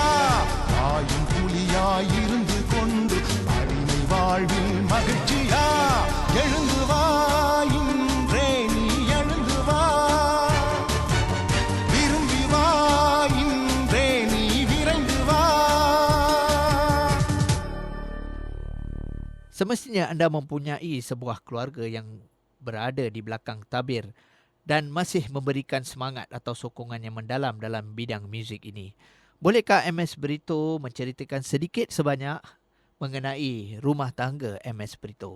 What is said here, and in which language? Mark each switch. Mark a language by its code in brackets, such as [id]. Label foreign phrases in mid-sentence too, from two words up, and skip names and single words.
[ta] ஆயும் புலியாயிருந்து கொண்டு அடிமை வாழ்வில் மகிழ்ச்சியா? எழுந்து வா இன்றே நீ எழுந்து வா, விரும்பி வா இன்றே நீ விரைந்து வா. [ms] Semestinya anda mempunyai sebuah keluarga yang berada di belakang tabir dan masih memberikan semangat atau sokongan yang mendalam dalam bidang muzik ini. Bolehkah MS Brito menceritakan sedikit sebanyak mengenai rumah tangga MS Brito?